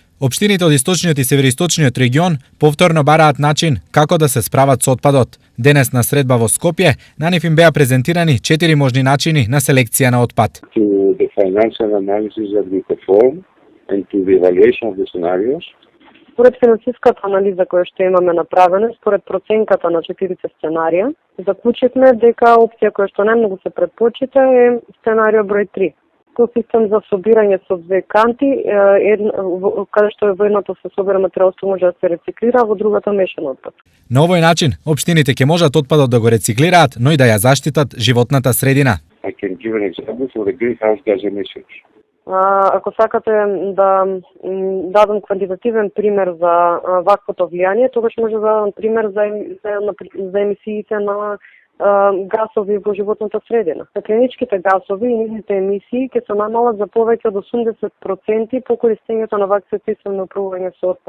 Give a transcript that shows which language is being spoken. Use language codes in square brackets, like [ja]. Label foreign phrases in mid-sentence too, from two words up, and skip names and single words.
[mk] Општините од источниот и североисточниот регион повторно бараат начин како да се справат со отпадот. Денес на средба во Скопје, на нив им беа презентирани 4 можни начини на селекција на отпад. [en] To the financial analysis that we perform and to the evaluation of the scenarios. [mk] Според финансиската анализа која што имаме направена, според проценката на 4 сценарија, заклучивме дека опција која што најмногу се претпочита е сценарио број 3. Кој систем за собирање со две канти, каде што во едното се собира материјал што може да се рециклира, а во другата мешан отпад. На овој начин, општините ќе можат отпадот да го рециклираат, но и да ја заштитат животната средина. [en] I can give an example for the greenhouse gas emissions. [mk] Ако сакате да дадам квантитативен пример за ваквото влијание, тогаш може да дадам пример за емисиите на гасови во животната средина. Стакленичките гасови и нивните емисии ќе се намалат за повеќе од 80% по користењето на вакви систем на управување со отпад.